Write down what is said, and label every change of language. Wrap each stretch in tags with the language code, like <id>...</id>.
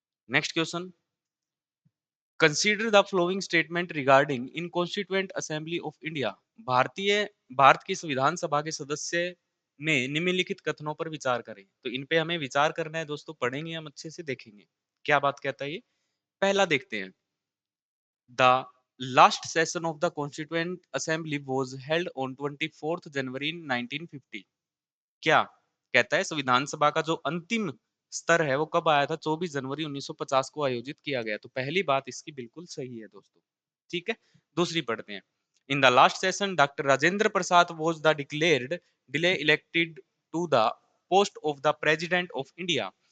<en>Next question, consider the following statement regarding in constituent assembly of India.</en> <hi>Bharat की संविधान सभा के सदस्य में निम्नलिखित कथनों पर विचार करें। तो इन पे हमें विचार करना है दोस्तों, पढ़ेंगे हम अच्छे से, देखेंगे क्या बात कहता है ये। पहला देखते हैं,</hi> <en>The last session of the Constituent Assembly was held on 24th January 1950।</en> <hi>क्या कहता है? संविधान सभा का जो अंतिम स्तर है वो कब आया था? 24 जनवरी 1950 को आयोजित किया गया। तो पहली बात इसकी बिल्कुल सही है दोस्तों। ठीक है, दूसरी पढ़ते हैं।</hi> <en>In the last session doctor Rajendra Prasad was the declared duly elected to the post of the president of India.</en>